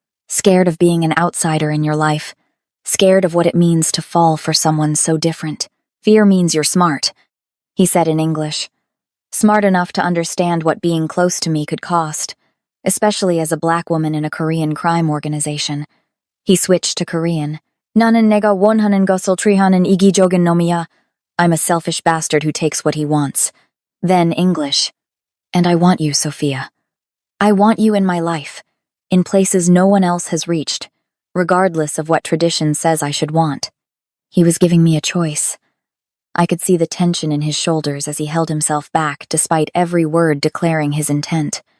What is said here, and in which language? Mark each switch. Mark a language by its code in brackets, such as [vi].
[en] Scared of being an outsider in your life. Scared of what it means to fall for someone so different. Fear means you're smart," he said in English. Smart enough to understand what being close to me could cost, especially as a black woman in a Korean crime organization. He switched to Korean. [ko] "나는 내가 원하는 것을 취하는 이기적인 놈이야. [en] I'm a selfish bastard who takes what he wants." Then English. "And I want you, Sophia. I want you in my life, in places no one else has reached, regardless of what tradition says I should want." He was giving me a choice. I could see the tension in his shoulders as he held himself back despite every word declaring his intent.